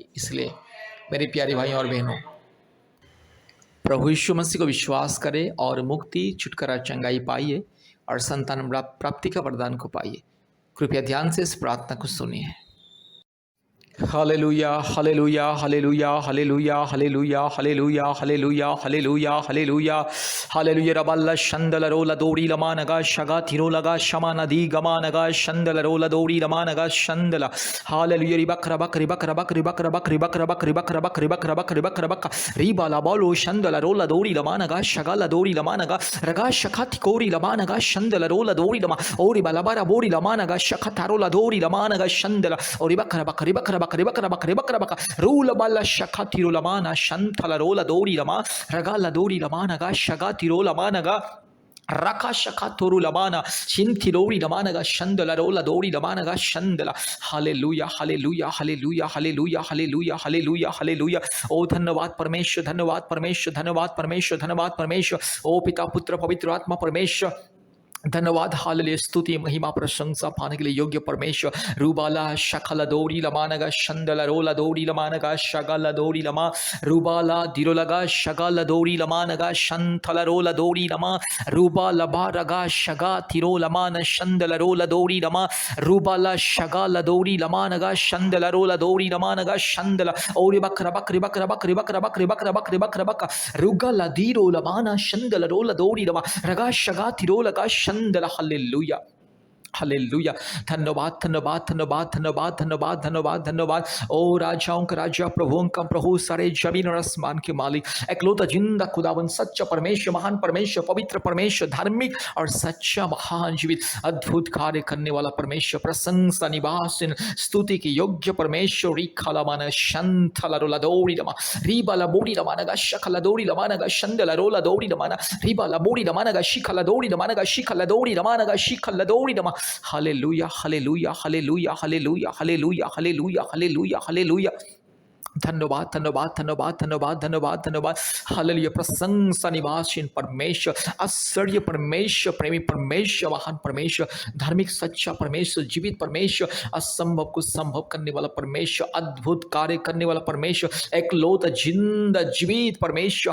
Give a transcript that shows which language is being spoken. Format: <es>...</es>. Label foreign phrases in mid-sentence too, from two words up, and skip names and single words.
<hi>इसलिए मेरे प्यारे भाइयों और बहनों, प्रभु यीशु मसीह को विश्वास करें और मुक्ति, छुटकारा, चंगाई पाइए और संतान प्राप्ति का वरदान को पाइए। कृपया ध्यान से इस प्रार्थना को सुनिए। हालेलुया, हालेलुया, हालेलुया, हालेलुया, हालेलुया, हालेलुया, हालेलुया, हालेलुया, हालेलुया, हालेलुया। रबल्ला शंदल रोला दौड़ी लमानगा शगा थिरो लगा शमा नदी गमानगा शंदल रोला दौड़ी लमानगा शंदला। हालेलुया। रिबक रबक रिबक रबक रिबक रबक रिबक रबक रिबक रबक रिबक रबक रिबक रबक रिबा लबालो शंदल रोला दौड़ी लमानगा शगा ला दौड़ी लमानगा रगा शखा थिकोरी लमानगा शंदल रोला दौड़ी लमा ओरी बलाबारा बोरी लमानगा शखा थारोला दौड़ी लमानगा शंदला और रिबक रबक रिबक रबक रिबक रबक रिबक रबक रूल बाला शखा तिरो लमाना शंथला रोला दौड़ी लमा रगा ला दौड़ी लमानगा शगा तिरो लमानगा रका शखा तोरु लमाना चिंथिरोरी लमानगा शंदला रोला दौड़ी लमानगा शंदला। हालेलुया, हालेलुया, हालेलुया, हालेलुया, हालेलुया, हालेलुया, हालेलुया। ओ धन्यवाद परमेश्वर, धन्यवाद परमेश्वर, धन्यवाद परमेश्वर, धन्यवाद परमेश्वर। ओ पिता पुत्र पवित्र आत्मा परमेश्वर, धन्यवाद। हालेलुया, स्तुति महिमा प्रशंसा पाने के लिए योग्य परमेश्वर। रूबाला शखला दौड़ी लमानगा शंदला रोला दौड़ी लमानगा शगला दौड़ी लमा रूबाला दिरोलगा शगला दौड़ी लमानगा शंथला रोला दौड़ी लमा रूबा लबा रगा शगा तिरो लमान शंदला रोला दौड़ी लमा रूबाला शगला दौड़ी लमानगा शंदला रोला दौड़ी लमानगा शंदला और बकरा बकरी बकरा बकरी बकरा बकरी बकरा बकरी बकरा बक रुगला दीरो लमाना शंदला रोला दौड़ी लमा रगा शगा तिरो लगा शंदला। हालेलुया, हालेलुया। धन्यवाद, धन्यवाद, धन्यवाद, धन्यवाद, धन्यवाद, धन्यवाद, धन्यवाद। ओ राजाओं का राजा, प्रभुओं का प्रभु, सारे जमीन और आसमान के मालिक, एकलौता जिंदा खुदावन, सच्चा परमेश्वर, महान परमेश्वर, पवित्र परमेश्वर, धार्मिक और सच्चा महान जीवित अद्भुत कार्य करने वाला परमेश्वर, प्रशंसा निवासन स्तुति की योग्य परमेश्वर। रिखालामाना शंथला रोला दौड़ी लमा रिबाला बोड़ी लमानगा शखला दौड़ी लमानगा शंदला रोला दौड़ी लमाना रिबाला बोड़ी लमानगा शिखला दौड़ी लमानगा शिखला दौड़ी लमानगा शिखला दौड़ी लमा। हालेलुया, हालेलुया, हालेलुया, हालेलुया, हालेलुया, हालेलुया, हालेलुया, हालेलुया। धन्यवाद धन्यवाद धन्यवाद धन्यवाद धन्यवाद धन्यवाद। हालेलुया। प्रशंसा निवासीन परमेश्वर, आश्चर्य परमेश्वर, प्रेमी परमेश्वर, महान परमेश्वर, धार्मिक सच्चा परमेश्वर, जीवित परमेश्वर, असंभव को संभव करने वाला परमेश्वर, अद्भुत कार्य करने वाला परमेश्वर, एकलौता जिंदा जीवित परमेश्वर।</hi>